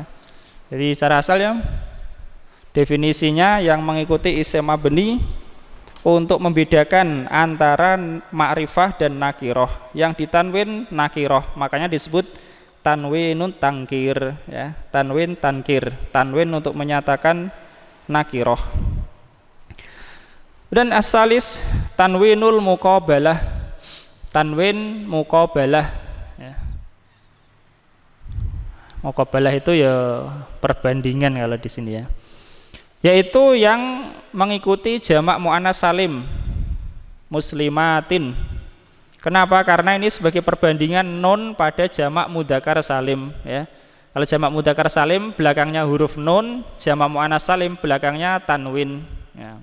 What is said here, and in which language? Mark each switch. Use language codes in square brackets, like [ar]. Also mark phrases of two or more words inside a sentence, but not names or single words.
[id] Jadi secara asal ya, definisinya yang mengikuti isim mabni untuk membedakan antara ma'rifah dan nakiroh. Yang ditanwin nakiroh, makanya disebut [ar] tanwinun tangkir [id] ya, tanwin tankir, tanwin untuk menyatakan nakiroh. Dan [ar] asalis tanwinul muqabalah, [id] tanwin muqabalah ya. Muqabalah itu ya perbandingan kalau di sini ya, yaitu yang mengikuti jamak muannas salim muslimatin. Kenapa? Karena ini sebagai perbandingan nun pada jamak mudzakkar salim ya. Kalau jamak mudzakkar salim belakangnya huruf nun, jamak muannas salim belakangnya tanwin ya.